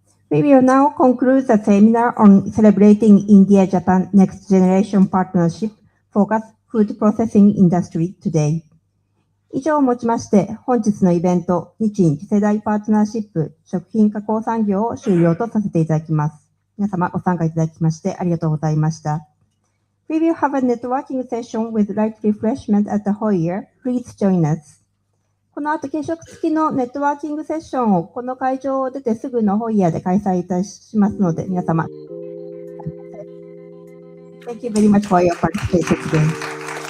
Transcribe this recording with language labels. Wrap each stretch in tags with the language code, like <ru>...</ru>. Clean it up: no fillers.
<en>We will now conclude the seminar on celebrating India-Japan Next Generation Partnership Focus Food Processing Industry today.</en> <ja>以上をもちまして、本日のイベント、日印次世代パートナーシップ食品加工産業を終了とさせていただきます。皆様ご参加いただきましてありがとうございました。</ja> <en>We will have a networking session with light refreshment at the foyer. Please join us.</en> <ja>この後、軽食付きのネットワーキングセッションをこの会場を出てすぐのホイヤーで開催いたしますので、皆様。</ja> <en>Thank you very much for your participation today.</en>